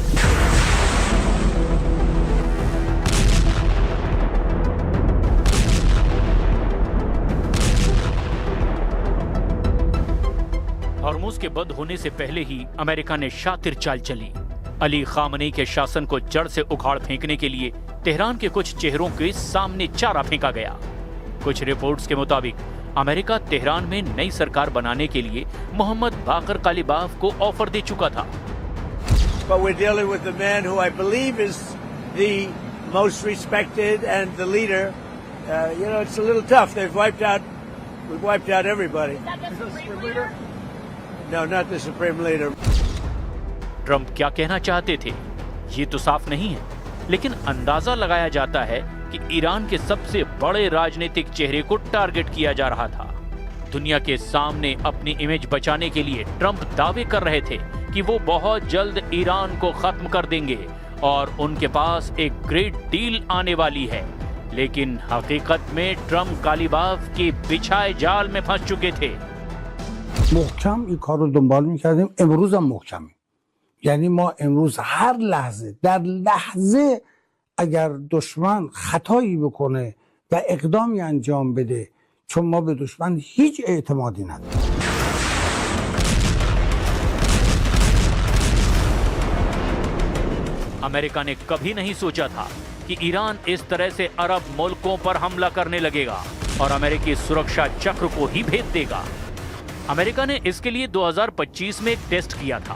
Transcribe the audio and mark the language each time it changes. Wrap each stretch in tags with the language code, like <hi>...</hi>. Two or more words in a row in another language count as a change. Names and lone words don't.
<hi>हॉर्मुज के बंद होने से पहले ही अमेरिका ने शातिर चाल चली। अली खामनेई के शासन को जड़ से उखाड़ फेंकने के लिए तेहरान के कुछ चेहरों के सामने चारा फेंका गया। कुछ रिपोर्ट्स के मुताबिक अमेरिका तेहरान में नई सरकार बनाने के लिए मोहम्मद बाकर कालिबाफ को ऑफर दे चुका था।</hi> <en>But we're dealing with the man who I believe is the most respected and the leader. It's a little tough. We've wiped out everybody. Is that the supreme leader? No, not the supreme leader.</en> <hi>ट्रंप क्या कहना चाहते थे ये तो साफ नहीं है, लेकिन अंदाजा लगाया जाता है कि ईरान के सबसे बड़े राजनीतिक चेहरे को टारगेट किया जा रहा था। दुनिया के सामने अपनी इमेज बचाने के लिए ट्रंप दावे कर रहे थे कि वो बहुत जल्द ईरान को खत्म कर देंगे और उनके पास एक</hi> <en>great deal</en> <hi>आने वाली है। लेकिन हकीकत में ट्रंप कालिबाफ के बिछाए जाल में फंस चुके थे।</hi> <fa>محکم این کار رو دنبال می‌کردیم. امروز هم محکمیم. یعنی ما امروز هر لحظه در لحظه اگر دشمن خطایی بکنه و اقدامی انجام بده، چون ما به دشمن هیچ اعتمادی نداریم.</fa> <hi>अमेरिका ने कभी नहीं सोचा था कि ईरान इस तरह से अरब मुल्कों पर हमला करने लगेगा और अमेरिकी सुरक्षा चक्र को ही भेद देगा। अमेरिका ने इसके लिए 2025 में एक टेस्ट किया था।</hi>